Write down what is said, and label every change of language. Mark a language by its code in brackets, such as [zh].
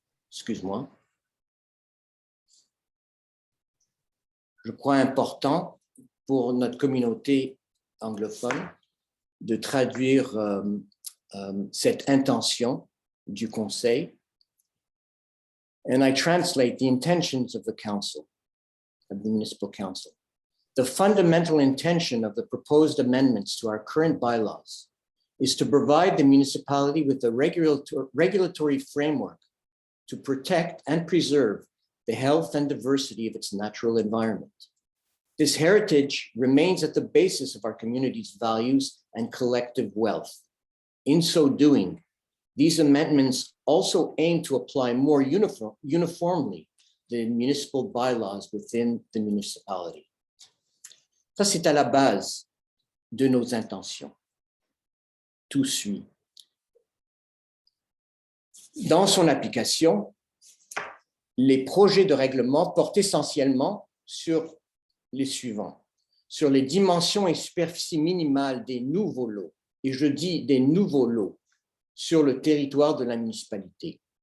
[fr] Excuse-moi. Je crois important pour notre communauté anglophone de traduire cette intention du Conseil. [en] And I translate the intentions of the Council, of the Municipal Council. The fundamental intention of the proposed amendments to our current bylaws is to provide the municipality with a regulatory framework to protect and preserve the health and diversity of its natural environment. This heritage remains at the basis of our community's values and collective wealth. In so doing, these amendments also aim to apply more uniformly the municipal bylaws within the municipality. [fr] Ça, c'est à la base de nos intentions. Tout suit. Dans son application, les projets de règlement portent essentiellement sur les suivants, sur les dimensions et superficies minimales des nouveaux lots, et je dis des nouveaux lots, sur le territoire de la municipalité.